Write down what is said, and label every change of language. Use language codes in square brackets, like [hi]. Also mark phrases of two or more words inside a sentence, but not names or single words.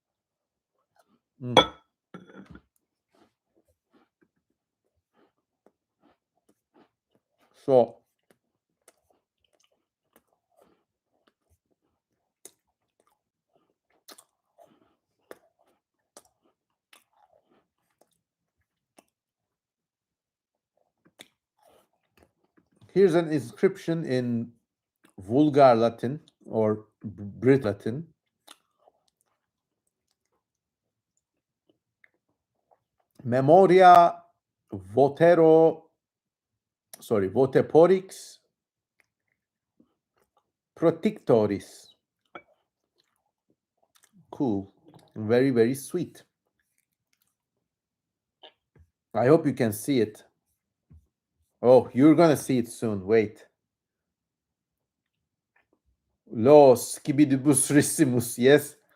[en] So here's an inscription in Vulgar Latin or Brit Latin. [la] Memoria voteporix protectoris. [en] Cool. Very, very sweet. I hope you can see it. Oh, you're gonna see it soon. Wait. Los skibidibus rissimus, yes.